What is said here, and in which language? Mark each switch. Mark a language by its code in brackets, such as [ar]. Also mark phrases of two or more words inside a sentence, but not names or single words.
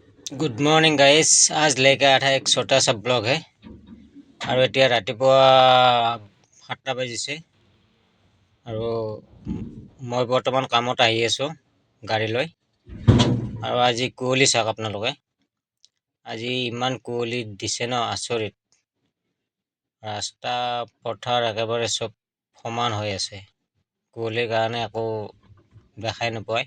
[en] good morning guys. [hi] आज लेके आया था एक छोटा सा ब्लॉग है और [as] এতিয়া ৰাতিপুৱা 7টা বাজিছে আৰু মই বৰ্তমান কামত আহি আছো গাড়ী লৈ আৰু আজি কুঁৱলী চাওক আপোনালোকে। আজি ইমান কুঁৱলী দিছে ন, আচৰিত। ৰাস্তা পথাৰ একেবাৰে চব সমান হৈ আছে, কুঁৱলীৰ কাৰণে একো দেখাই নাপায়।